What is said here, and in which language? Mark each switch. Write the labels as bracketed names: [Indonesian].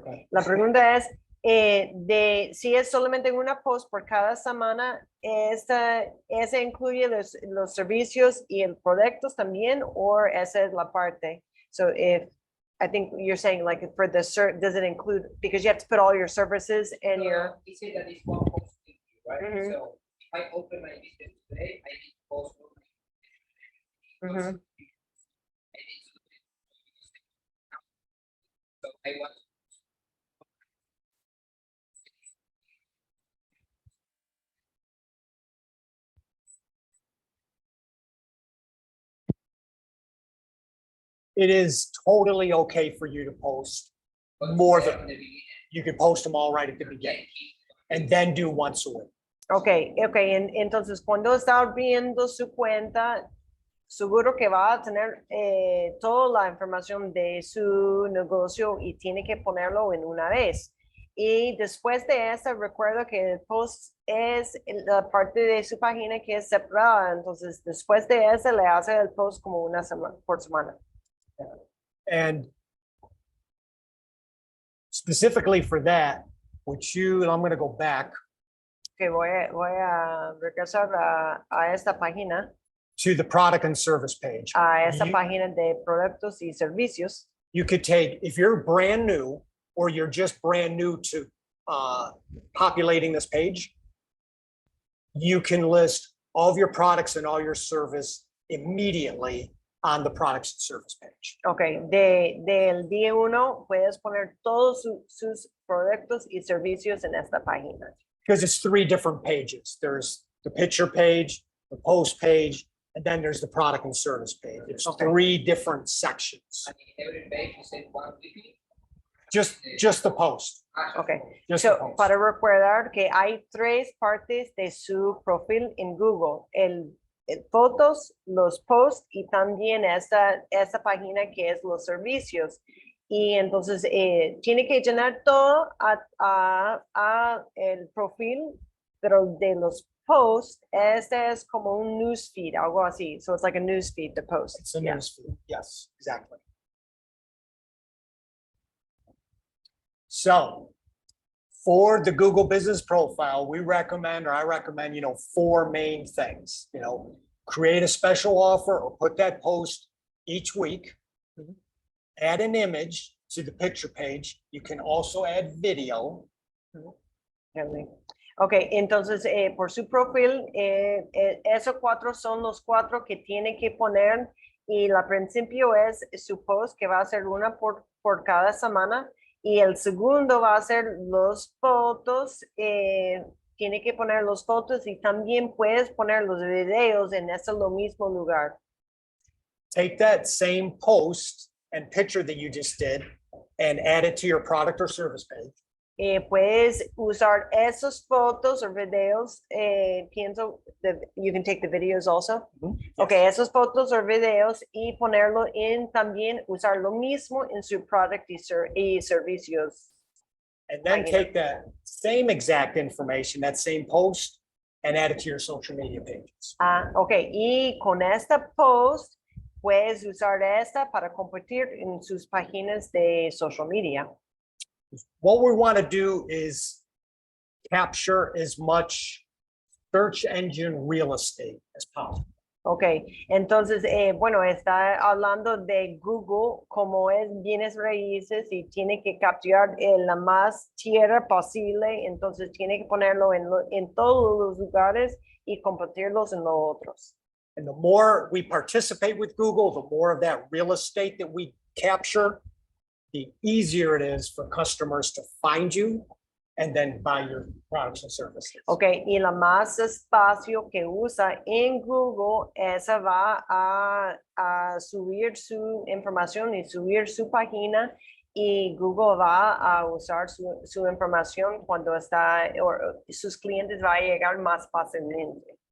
[English] Okay. [Spanish] La pregunta es, de si es solamente una post por cada semana, ¿ese incluye los servicios y el productos también, o esa es la parte? [English] So if, I think you're saying like for the does it include, because you have to put all your services and your, You say that is one post, right? Mhm. So if I open my business today, I need to post all my Mhm. I need to do it. So I want it is totally okay for you to post But more say than, in the beginning, you can post them all right at the beginning and then do once a week. [Spanish] Ok, entonces cuando está abriendo su cuenta, seguro que va a tener toda la información de su negocio y tiene que ponerlo en una vez. Y después de eso, recuerdo que el post es la parte de su página que es separada. Entonces, después de eso, le hace el post como una semana por semana. [English] And specifically for that, and I'm going to go back [Spanish] Que voy a regresar a esta página, [English] to the product and service page. [Spanish] a esta [English] You- [Spanish] página de productos y servicios. [English] You could take, if you're brand new or you're just brand new to populating this page, you can list all of your products and all your service immediately on the products and service page. [Spanish] Ok, del día 1 puedes poner todos sus productos y servicios en esta página. [English] Because it's 3 different pages. There's the picture page, the post page, and then there's the product and service page. It's Okay. 3 different sections. and in every page you say one weekly. Just the post. Ok, Just the so, post. [Spanish] para recordar que hay 3 partes de su perfil en Google, el fotos, los posts y también esta página que es los servicios. Y entonces tiene que llenar todo a el perfil, pero de los posts, este es como un newsfeed, algo así. [English] So it's like a newsfeed, the post. It's a Yeah. newsfeed. Yes, exactly. So for the Google business profile, I recommend, 4 main things, create a special offer or put that post each week. Add an image to the picture page. You can also add video. [Spanish] Ok, entonces por su perfil, esos 4 son los 4 que tiene que poner y la principio es su post que va a ser una por cada semana y el segundo va a ser los fotos, tiene que poner los fotos y también puedes poner los videos en ese lo mismo lugar. [English] Take that same post and picture that you just did and add it to your product or service page. [Spanish] Puedes usar esos fotos o videos, pienso, [English] you can take the videos also. [Spanish] Ok, esos fotos o videos y ponerlo en también usar lo mismo en su product y servicios. [English] And then [Spanish] Página. [English] take that same exact information, that same post, and add it to your social media pages. [Spanish] Ok, y con esta post puedes usar esta para compartir en sus páginas de social media. [English] What we want to do is capture as much search engine real estate as possible. [Spanish] Ok, entonces, bueno, está hablando de Google como es bienes raíces y tiene que capturar la más tierra posible, entonces tiene que ponerlo en todos los lugares y compartirlos en los otros. [English] And the more we participate with Google, the more of that real estate that we capture, the easier it is for customers to find you and then buy your products and services. [Spanish] Ok, y la más espacio que usa en Google, esa va a subir su información y subir su página y Google va a usar su información cuando está, o sus clientes va a llegar más fácilmente.